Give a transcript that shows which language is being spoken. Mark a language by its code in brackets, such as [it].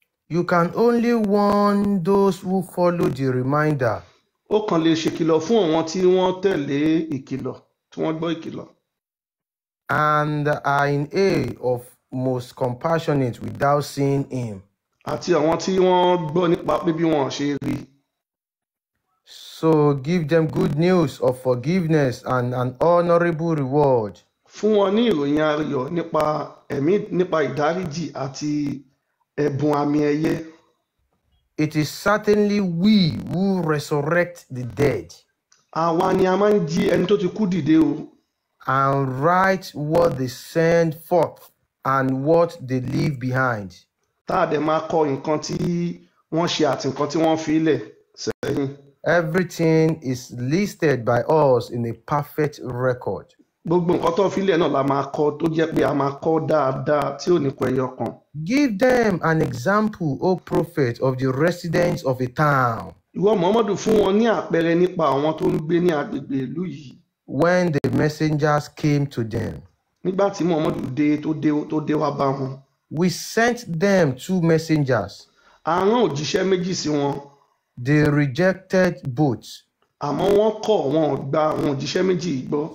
[en] You can only warn those who follow the reminder. [yo] Ó kàn lè ṣe kìlọ̀ fún àwọn tí wọ́n tẹ̀lé ìkìlọ̀, tí wọ́n gbọ́ ìkìlọ̀. [en] And are in awe of most compassionate without seeing him. [yo] Àti àwọn tí wọ́n gbọ́ nípa pé bí wọ́n ṣe rí. [en] So give them good news of forgiveness and an honorable reward. [yo] fún wọn ní ìròyìn ayọ̀ nípa ìdáríjì àti ẹ̀bùn àmì ẹ̀yẹ. [en] It is certainly we who resurrect the dead [yo] Àwa ni a máa ń jí ẹni tó ti kú dìde o. [en] and write what they send forth and what they leave behind. [yo] Tá a dẹ̀ máa kọ nǹkan tí wọ́n ṣe àti nǹkan tí wọ́n fi lẹ̀ sẹ́yìn. [en] Everything is listed by us in a perfect record. [yo] Gbogbo nǹkan tó fi lẹ̀ náà la máa kọ tó jẹ́ pé a máa kọ dáadáa tí ò ní kọ ẹyọ kan. [en] Give them an example, O prophet, of the residents of a town. [yo] Ìwọ Muhammadu fún wọn ní àpẹẹrẹ nípa àwọn tó ń gbé ní agbègbè ìlú yìí. [en] When the messengers came to them, [yo] Nígbà tí Muhammadu tó dé wá bá wọn. [en] we sent them 2 messengers. [yo] A rán òjíṣẹ́ méjì sí wọn. They rejected both. Àmọ́ wọ́n kọ̀ wọn ò gba àwọn òjíṣẹ́ méjì yìí gbọ́.